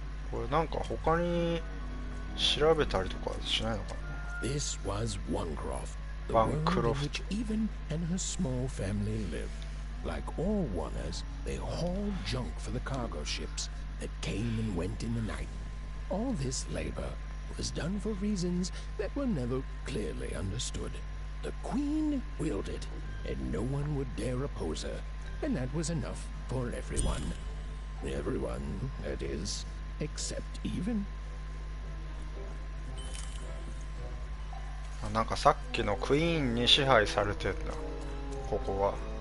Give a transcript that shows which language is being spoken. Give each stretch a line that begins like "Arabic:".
Japanese: これなんか他に調べたりとかしないのかな。
English: This was Onecroft, the Onecroft. world in which Even and her small family lived. Like all Wanners, they hauled junk for the cargo ships that came and went in the night. All this labor was done for reasons that were never clearly understood. The Queen willed it, and no one would dare oppose her, and that was enough for everyone. Everyone, that is, except Even.
Japanese: なんかさっきのクイーンに支配されてんだ、ここは。